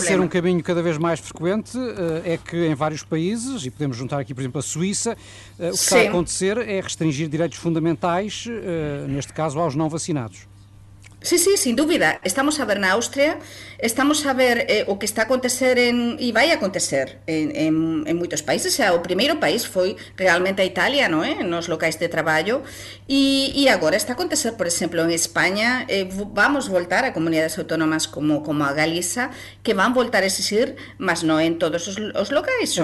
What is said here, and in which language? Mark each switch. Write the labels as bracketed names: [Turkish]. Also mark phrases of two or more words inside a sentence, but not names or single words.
[Portuguese] A ser um caminho cada vez mais frequente é que em vários países, e podemos juntar aqui, por exemplo, a Suíça, o que está a acontecer é restringir direitos fundamentais, neste caso aos não vacinados. [Galician] Sí, sin dúvida. Estamos a ver na Áustria, estamos a ver o que está a acontecer e vai acontecer en moitos países. O primeiro país foi realmente a Italia, non é? Nos locais de traballo e agora está a acontecer, por exemplo, en España vamos voltar a comunidades autónomas como a Galiza, que van voltar a exigir, mas non en todos os locais.